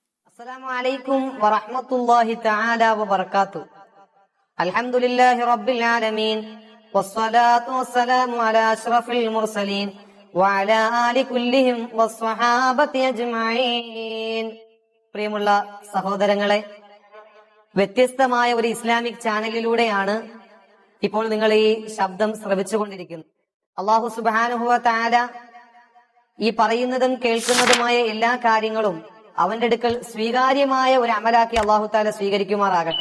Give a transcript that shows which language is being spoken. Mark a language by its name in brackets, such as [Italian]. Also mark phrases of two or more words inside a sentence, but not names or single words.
[Arabic] السلام عليكم ورحمة الله تعالى وبركاته. الحمد لله رب العالمين والصلاة والسلام على أشرف المرسلين وعلى آل كلهم والصحابة أجمعين. [Malayalam] പ്രിയമുള്ള സഹോദരങ്ങളെ, വ്യത്യസ്തമായ ഒരു ഇസ്ലാമിക് ചാനലിലൂടെയാണ് ഇപ്പോൾ നിങ്ങൾ ഈ ശബ്ദം ശ്രവിച്ചുകൊണ്ടിരിക്കുന്നത്. [Arabic] الله سبحانه وتعالى [Malayalam] ഈ പറയുന്നതും കേൾക്കുന്നതുമായ എല്ലാ കാര്യങ്ങളും അവന്റെ അടുക്കൽ സ്വീകാര്യമായ ഒരു അമലാക്കി [Arabic] الله تعالى [Malayalam] സ്വീകരിക്കുമാറാകട്ടെ.